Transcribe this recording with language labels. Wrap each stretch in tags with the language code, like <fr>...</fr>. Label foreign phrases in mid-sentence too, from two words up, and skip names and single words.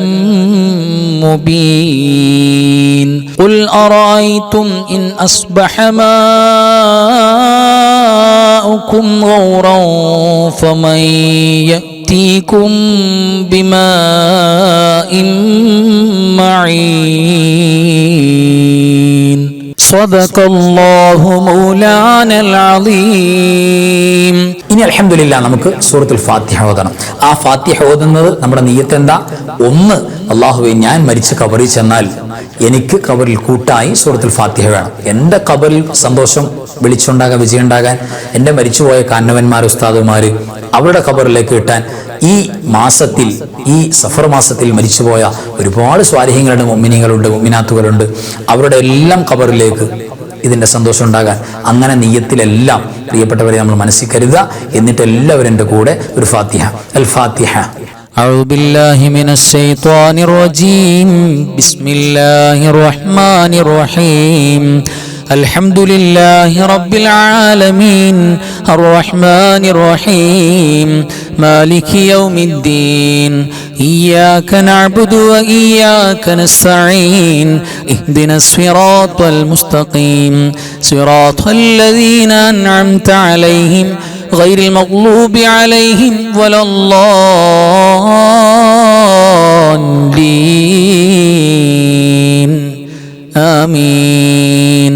<ar>مبين قل أرأيتم إن أصبح ماؤكم غورا فمن يأتيكم بماء معين صدق الله مولانا العظيم.</ar> <ml>ഇനി അൽഹംദുലില്ലാ നമുക്ക് സൂറത്തുൽ ഫാത്തിഹ ഓതണം. ആ ഫാത്തിഹ ഓതുന്നത് നമ്മുടെ നിയ്യത്ത് എന്താ? ഒന്ന്, അല്ലാഹുവേ ഞാൻ മരിച്ച ഖബറിൽ ചെന്നാൽ എനിക്ക് ഖബറിൽ കൂട്ടായി സൂറത്തുൽ ഫാത്തിഹ വേണം. എൻ്റെ ഖബറിൽ സന്തോഷം വിളിച്ചുണ്ടാകാൻ, വിജയമുണ്ടാകാൻ, എൻ്റെ മരിച്ചുപോയ കാരണവന്മാർ, ഉസ്താദുമാർ അവരുടെ ഖബറിലേക്ക് കിട്ടാൻ ഈ മാസത്തിൽ, ഈ സഫർ മാസത്തിൽ മരിച്ചുപോയ ഒരുപാട് സ്വാലിഹ്യങ്ങളുണ്ട്, മുഅ്മിനീങ്ങളുണ്ട്, മുഅ്മിനാത്തുകളുണ്ട്. അവരുടെ എല്ലാം ഖബറിലേക്ക് ഇതിൻ്റെ സന്തോഷം ഉണ്ടാകാൻ അങ്ങനെ നിയ്യത്തിലെല്ലാം പ്രിയപ്പെട്ടവരെ നമ്മൾ മനസ്സിൽ കരുതുക. എന്നിട്ട് എല്ലാവരും എൻ്റെ കൂടെ ഒരു ഫാത്തിഹ. അൽ ഫാത്തിഹ.</ml> <ar>أعوذ بالله من الشيطان الرجيم بسم الله الرحمن الرحيم الحمد لله رب العالمين الرحمن الرحيم مالك يوم الدين إياك نعبد وإياك نستعين اهدنا الصراط المستقيم صراط الذين أنعمت عليهم غير المغلوب عليهم ولا الضالين آمين.</ar>